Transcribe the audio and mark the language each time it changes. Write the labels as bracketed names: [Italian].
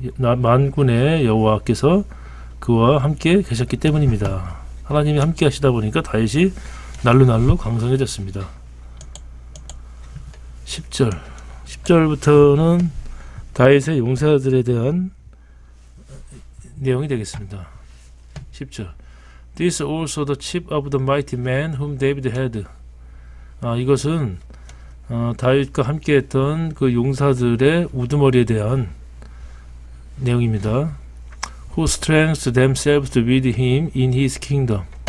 [Korean] 만군의 여호와께서 그와 함께 계셨기 때문입니다. 하나님이 함께 하시다 보니까 다윗이 날로 강성해졌습니다. 10절부터는 다윗의 용사들에 대한 내용이 되겠습니다. 10절. [English] This also the chief of the mighty men whom David had. [Korean] 이것은 다윗과 함께했던 그 용사들의 우두머리에 대한 내용입니다. [English] Who strengthened themselves with him in his kingdom.